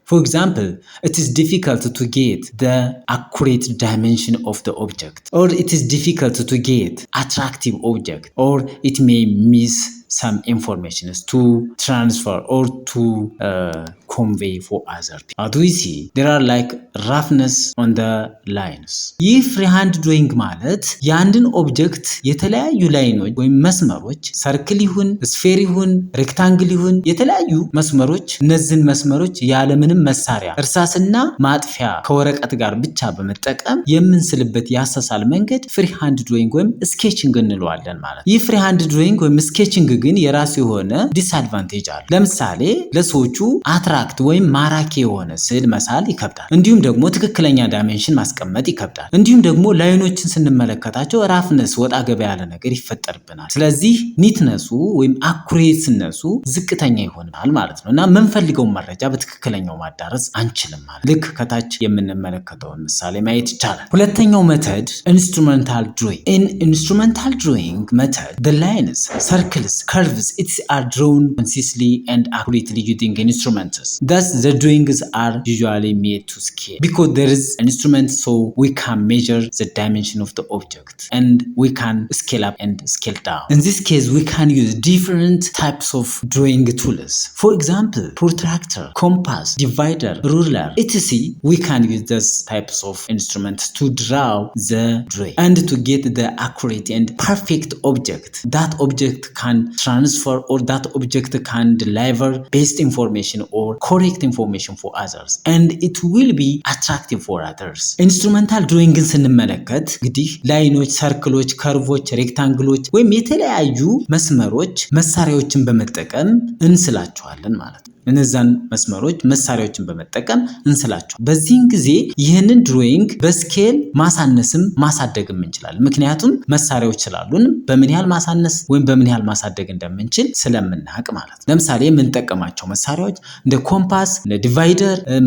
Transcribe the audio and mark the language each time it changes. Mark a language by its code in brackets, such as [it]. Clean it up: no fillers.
[en] For example, it is difficult to get the accurate dimension of the object, or it is difficult to get attractive object, or it may miss some information to transfer or to convey for other people. Do you see? There are like roughness on the lines. [am] ይህ ፍሪሃንድ ድሮይንግ ማለት የአንድን ኦብጀክት የተለያዩ ላይኖች ወይም መስመሮች ሰርክል ይሁን ስፌር ይሁን ሬክታንግል ይሁን የተለያዩ መስመሮች፣ እነዚህን መስመሮች ያለምንም መሳሪያ እርሳስና ማጥፊያ ከወረቀት ጋር ብቻ በመጠቀም የምንስልበት ያሳሳል መንገድ ፍሪሃንድ ድሮይንግ ወይም ስኬቺንግ እንለዋለን ማለት። ይህ ፍሪሃንድ ድሮይንግ ወይም ስኬቺንግ ግን የራሱ የሆነ ዲስአድቫንቴጅ አለ። ለምሳሌ ለሰዎቹ አትራክት ወይም ማራኪ የሆነ ስዕል መሳል ይከብዳል። እንዲሁም ደግሞ ትክክለኛ ዳይሜንሽን ማስቀመጥ ይከብዳል። እንዲሁም ደግሞ ላይኖችን ስንመለከታቸው ራፍነስ ወጣ ገባ ያለ ነገር ይፈጠርብናል። ስለዚህ ኒትነሱ ወይም አኩሬትነሱ ዝቅተኛ ይሆናል ማለት ነው እና የምንፈልገውን መረጃ በትክክለኛው ማዳረስ አንችልም ማለት። ልክ ከታች የምንመለከተውን ምሳሌ ማየት ይቻላል። ሁለተኛው ሜተድ ኢንስትሩሜንታል ድሮይንግ። ኢን ኢንስትሩሜንታል ድሮይንግ ሜተድ [en] the lines, circles curves are drawn concisely and accurately using instruments. Thus, the drawings are usually made to scale because there is an instrument, so we can measure the dimension of the object and we can scale up and scale down. In this case, we can use different types of drawing tools. For example, protractor, compass, divider, ruler, etc. We can use these types of instruments to draw the drawing and to get the accurate and perfect object. That object can transfer or that object can deliver best information or correct information for others and it will be attractive for others. [am] ኢንስትሩሜንታል ድሮይንግን ስንመለከት እንግዲህ ላይኖች፣ ሰርክሎች፣ ከርቮች፣ ሬክታንግሎች ወይም የተለያዩ መስመሮች መሳሪያዎችን በመጠቀም እንስላቸዋለን ማለት ነው። እነዛን መስመሮች መሳሪያዎችን በመጠቀም እንስላቸው። በዚህን ጊዜ ይህንን ድሮይንግ በስኬል ማሳነስም ማሳደግም እንችላለን። ምክንያቱም መሳሪያዎች ስላሉን በምን ያህል ማሳነስ ወይም በምን ያህል ማሳደግ እንደምንችል ስለምናውቅ ማለት ነው። ለምሳሌ የምንጠቀማቸው መሳሪያዎች እንደ ኮምፓስ፣ እንደ ዲቫይደር፣